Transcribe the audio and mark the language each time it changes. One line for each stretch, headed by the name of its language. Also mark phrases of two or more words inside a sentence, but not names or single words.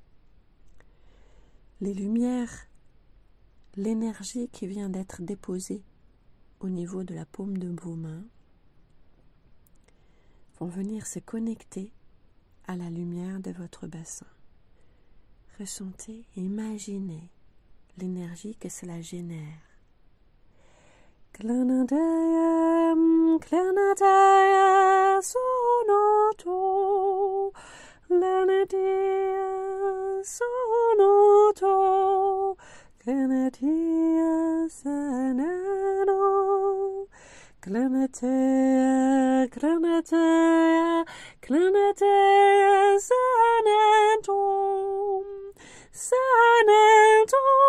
French: Les lumières, l'énergie qui vient d'être déposée au niveau de la paume de vos mains vont venir se connecter à la lumière de votre bassin. Ressentez et imaginez l'énergie que cela génère. Klanadayam, klanadaya, sonoto, lanadaya, sonoto, klanadaya, sanano, klanadaya, klanadaya, klanadaya, sanato, sanato,